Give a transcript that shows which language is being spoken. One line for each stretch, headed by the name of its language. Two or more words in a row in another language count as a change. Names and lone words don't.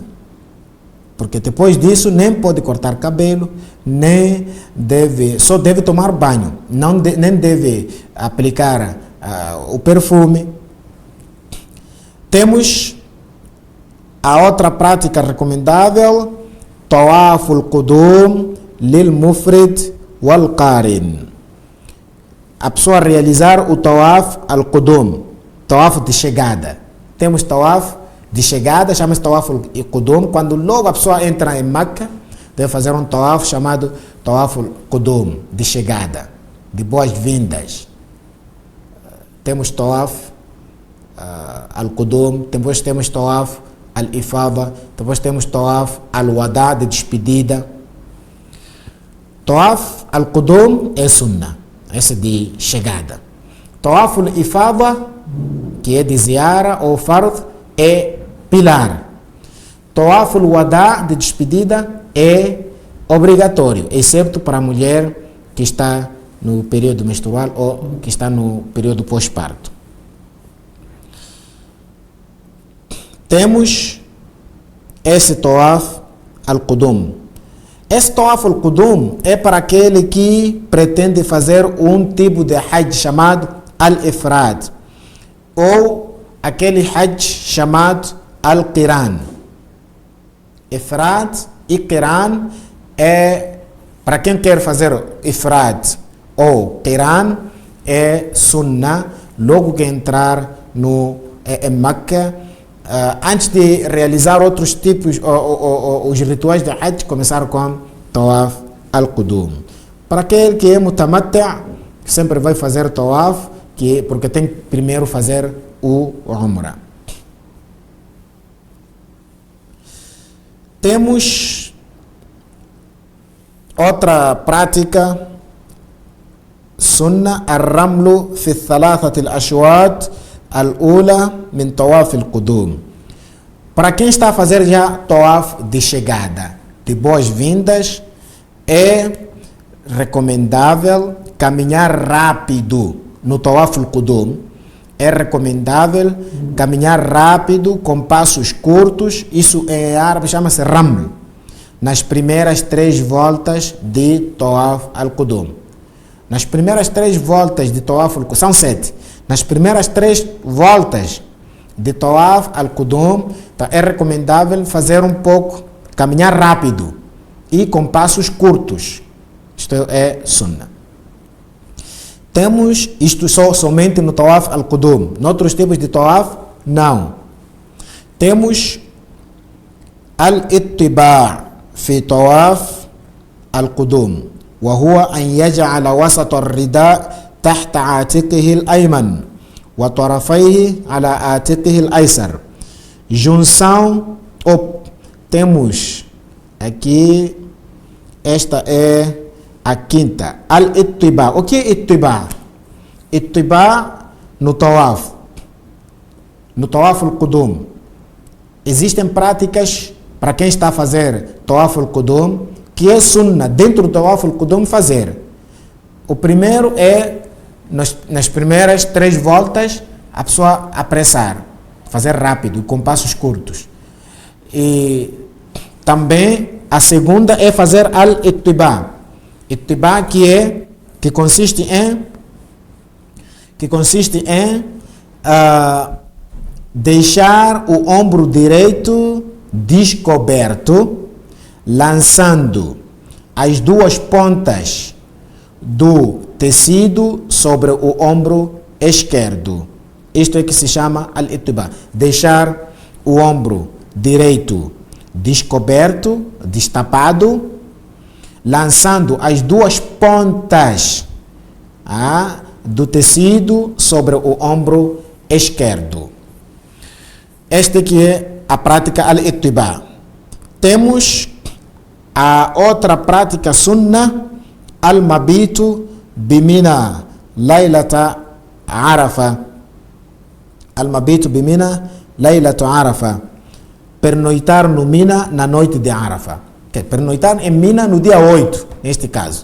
Portuguese: Porque depois disso nem pode cortar cabelo, nem deve, só deve tomar banho, nem deve aplicar o perfume. Temos a outra prática recomendável,
Arabic: طواف القدوم للمفرد والقارن.
Portuguese: A pessoa realizar o
Arabic: طواف القدوم,
Portuguese: tawaf de chegada. Temos tawaf de chegada, chama-se
Arabic: طواف القدوم.
Portuguese: Quando logo a pessoa entra em Meca, deve fazer um tawaf chamado
Arabic: طواف القدوم,
Portuguese: de chegada, de boas-vindas.
Arabic: Temos طواف القدوم,
Portuguese: depois temos
Arabic: طواف الإفاضة,
Portuguese: depois temos
Arabic: طواف الوداع,
Portuguese: de despedida.
Arabic: طواف القدوم
Portuguese: é sunnah, esse de chegada.
Arabic: طواف الإفاضة,
Portuguese: que é de ziara ou fard, é pilar.
Arabic: طواف الوداع,
Portuguese: de despedida, é obrigatório, exceto para a mulher que está no período menstrual ou que está no período pós-parto. Temos esse
Arabic: طواف القدوم.
Portuguese: Esse
Arabic: طواف القدوم
Portuguese: é para aquele que pretende fazer um tipo de hajj chamado al-ifrad, ou aquele hajj chamado al-Qiran. Ifrad e Qiran é para quem quer fazer Ifrad ou Qiran, é Sunnah, logo que entrar em Meca, antes de realizar outros tipos, os rituais de Hajj, começar com
Arabic: طواف القدوم.
Portuguese: Para aquele que é Mutamatti', sempre vai fazer Tawaf, porque tem que primeiro fazer o Umrah. Temos outra prática,
Arabic: سنة الرمل في ثلاثة الأشواط الأولى من طواف القدوم.
Portuguese: Para quem está a fazer já Tawaf de chegada, de boas-vindas, é recomendável caminhar rápido no
Arabic: طواف القدوم.
Portuguese: É recomendável caminhar rápido com passos curtos. Isso em árabe chama-se Raml. Nas primeiras 3 voltas de
Arabic: طواف القدوم.
Portuguese: Nas primeiras 3 voltas de
Arabic: طواف القدوم,
Portuguese: são 7. Nas primeiras 3 voltas de
Arabic: طواف القدوم,
Portuguese: é recomendável fazer um pouco, caminhar rápido e com passos curtos. Isto é Sunnah. Temos isto somente no
Arabic: طواف القدوم.
Portuguese: Noutros tipos de Tawaf, não.
Arabic: Temos الاضطباع في طواف القدوم. وهو أن يجعل وسط الرداء تحت عاتقه الأيمن وطرفيه على عاتقه الأيسر.
Portuguese: Junção, temos aqui, esta é a quinta, al-Ittiba'. O que é Ittiba'? Ittiba' no
Arabic: طواف القدوم.
Portuguese: Existem práticas para quem está a fazer
Arabic: طواف القدوم,
Portuguese: que é Sunnah dentro do
Arabic: طواف القدوم
Portuguese: fazer. O primeiro é, nas primeiras 3 voltas, a pessoa apressar, fazer rápido, com passos curtos. E também a segunda é fazer al-Ittiba'. Ittiba' que consiste em deixar o ombro direito descoberto, lançando as 2 pontas do tecido sobre o ombro esquerdo. Isto é que se chama al-Ittiba'. Deixar o ombro direito descoberto, destapado, lançando as 2 pontas do tecido sobre o ombro esquerdo. Esta que é a prática al-Ittiba'. Temos a outra prática Sunnah,
Arabic: المبيت بمنى ليلة عرفة. المبيت بمنى ليلة عرفة.
Portuguese: Pernoitar no Mina na noite de Arafa. Pernoitar em Mina no dia 8, neste caso.